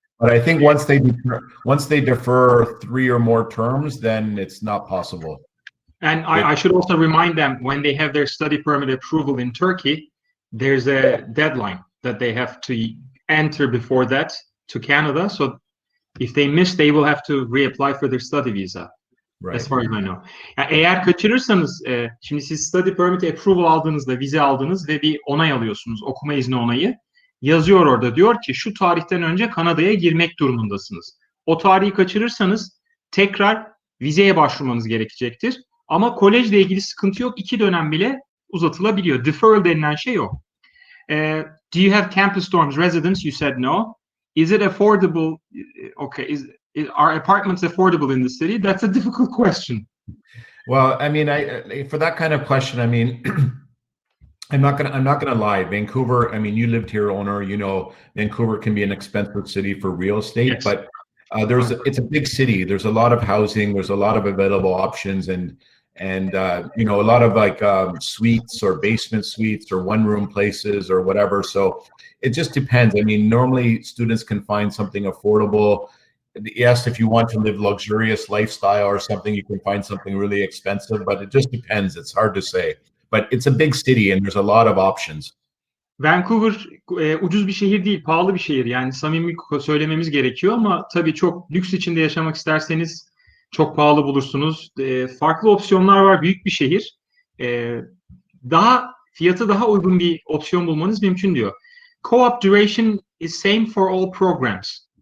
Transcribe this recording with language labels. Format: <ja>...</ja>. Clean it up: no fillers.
<en>But I think once they defer 3 or more terms, then it's not possible. And I should also remind them, when they have their study permit approval in Turkey, there's a deadline that they have to enter before that to Canada. So if they miss, they will have to reapply for their study visa. Right. As far as I know.</en> <tr>Eğer kaçırırsanız, şimdi siz study permit approval aldığınızda, vize aldınız ve bir onay alıyorsunuz, okuma izni onayı. Yazıyor orada, diyor ki şu tarihten önce Kanada'ya girmek durumundasınız. O tarihi kaçırırsanız tekrar vizeye başvurmanız gerekecektir. Ama kolejle ilgili sıkıntı yok. 2 dönem bile uzatılabiliyor. Deferral denilen şey o.</tr> <en>Do you have campus dorms residence? You said no. Is it affordable? Okay. Are apartments affordable in the city? That's a difficult question. Well, I mean, for that kind of question, I mean, I'm not gonna lie. Vancouver, I mean, you lived here, owner. Vancouver can be an expensive city for real estate, yes. But it's a big city. There's a lot of housing. There's a lot of available options, and a lot of suites or basement suites or one-room places or whatever. So it just depends. I mean, normally students can find something affordable. Yes, if you want to live luxurious lifestyle or something, you can find something really expensive, but it just depends. It's hard to say. But it's a big city and there's a lot of options.</en> <tr>Vancouver ucuz bir şehir değil, pahalı bir şehir. Yani samimi söylememiz gerekiyor ama tabii çok lüks içinde yaşamak isterseniz çok pahalı bulursunuz. Farklı opsiyonlar var, büyük bir şehir. Fiyatı daha uygun bir opsiyon bulmanız mümkün diyor.</tr> <en>Co-op duration is same for all programs.</en>